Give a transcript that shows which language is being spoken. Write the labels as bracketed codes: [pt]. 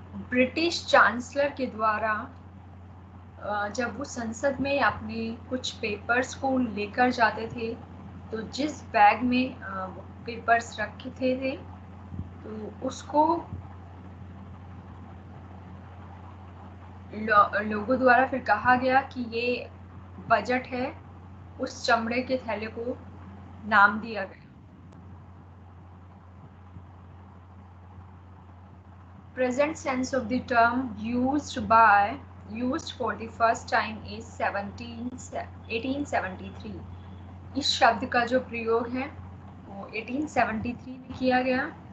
[hi] British chancellor के द्वारा जब वो संसद में अपने कुछ पेपर्स को लेकर जाते थे, तो जिस बैग में वो पेपर्स रखे थे तो उसको लोगों द्वारा फिर कहा गया कि ये बजट है। उस चमड़े के थैले को नाम दिया गया। [en] Present sense of the term used for the first time is 1873। [hi] इस शब्द का जो प्रयोग है वो 1873 में किया गया।